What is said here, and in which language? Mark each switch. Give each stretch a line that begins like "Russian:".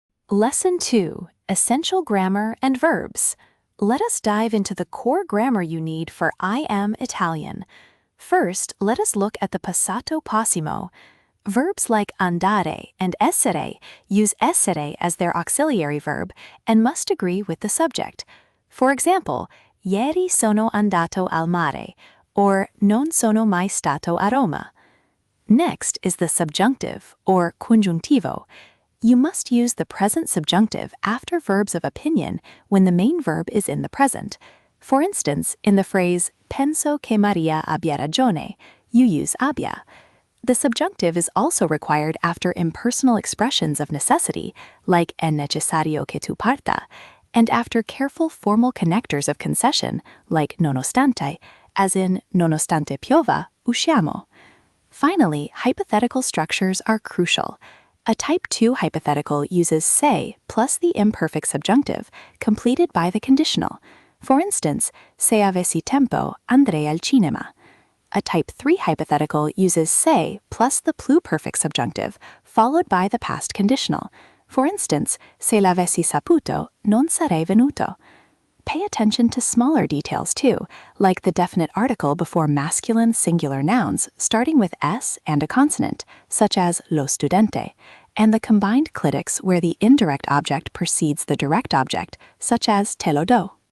English: Lesson 2. Essential Grammar and Verbs. Let us dive into the core grammar you need for I Am Italian. First, let us look at the passato possimo. Verbs like andare and essere use essere as their auxiliary verb and must agree with the subject. For example,
Italian: ieri sono andato al mare, or non sono mai stato a Roma.
English: Next is the subjunctive, or congiuntivo. You must use the present subjunctive after verbs of opinion when the main verb is in the present. For instance, in the phrase
Italian: penso che Maria abbia ragione,
English: you use abbia. The subjunctive is also required after impersonal expressions of necessity, like
Italian: è necessario che tu parta,
English: and after careful formal connectors of concession, like nonostante, as in
Italian: nonostante piova, usciamo.
English: Finally, hypothetical structures are crucial. A Type 2 hypothetical uses se plus the imperfect subjunctive, completed by the conditional. For instance,
Italian: se avessi tempo, andrei al cinema.
English: A Type 3 hypothetical uses se plus the pluperfect subjunctive, followed by the past conditional. For instance,
Italian: se l'avessi saputo, non sarei venuto.
English: Pay attention to smaller details too, like the definite article before masculine singular nouns starting with s and a consonant, such as lo studente, and the combined clitics where the indirect object precedes the direct object, such as
Italian: te lo do.